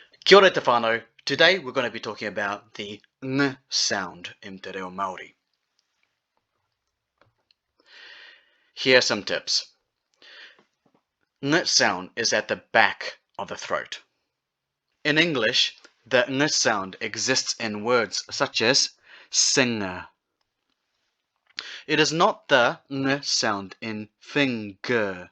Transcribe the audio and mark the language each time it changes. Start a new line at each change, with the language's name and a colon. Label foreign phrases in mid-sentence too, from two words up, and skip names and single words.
Māori: Kia ora te whānau.
English: Today we're going to be talking about the ng sound in
Māori: te reo Māori.
English: Here are some tips. Ng sound is at the back of the throat. In English, the ng sound exists in words such as singer. It is not the ng sound in finger.